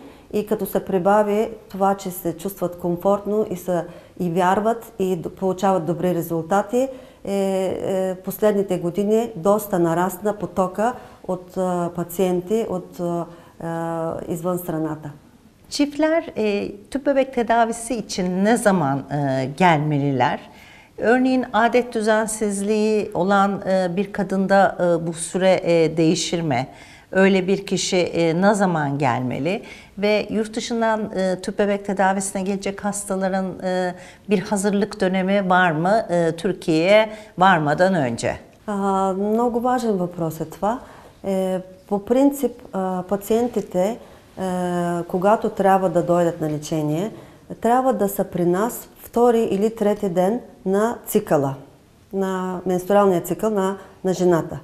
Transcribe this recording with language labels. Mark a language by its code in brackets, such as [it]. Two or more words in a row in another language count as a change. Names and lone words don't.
[bg] И като се прибави това, че се чувстват комфортно и вярват и получават добри резултати, последните години доста narasна потоka от пациенти от извън страната. [tr] Çiftler tüp bebek tedavisi için ne zaman gelmeliler? Örneğin adet düzensizliği olan bir kadında bu süre değişir mi? Öyle bir kişi ne zaman gelmeli? Ve yurt dışından tüp bebek tedavisine gelecek hastaların bir hazırlık dönemi var mı Türkiye'ye varmadan önce? [bg] Много важен въпрос е това. По принцип, пациентите, когато трябва да дойдат на лечение, трябва да са при нас втори или трети ден на цикъла, на менструалния цикъл на жената.